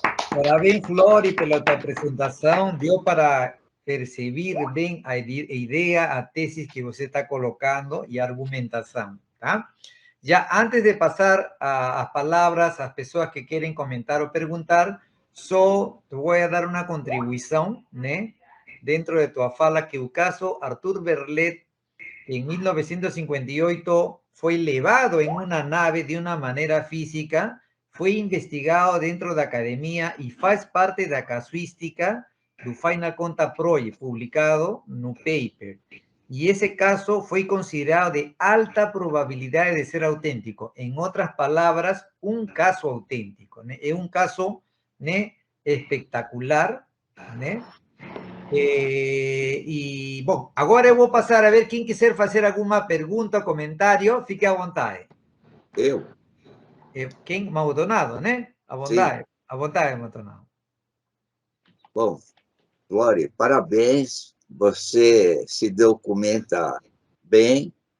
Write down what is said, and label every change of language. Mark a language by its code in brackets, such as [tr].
[pt] Parabéns, Flori, pela tua apresentação. Deu para perceber bem a ideia, a tesis que você está colocando e a argumentação, tá? Já antes de passar as palavras às pessoas que querem comentar ou perguntar, só te vou dar uma contribuição, né? Dentro de tua fala, que o caso Arthur Berlet, [es] en 1958, fue elevado en una nave de una manera física, fue investigado [pt] dentro da academia e faz parte da casuística do Final Contact Project, publicado no paper. [es] Y ese caso fue considerado de alta probabilidad de ser auténtico. En otras palabras, un caso auténtico, ¿né? Es un caso, ¿né?, espectacular, ¿né? [pt] E, bom, agora eu vou passar a ver quem quiser fazer alguma pergunta, comentário, fique à vontade. Eu? Quem? Maldonado, né? À vontade, Maldonado. Bom, Flori, parabéns, você se documenta bem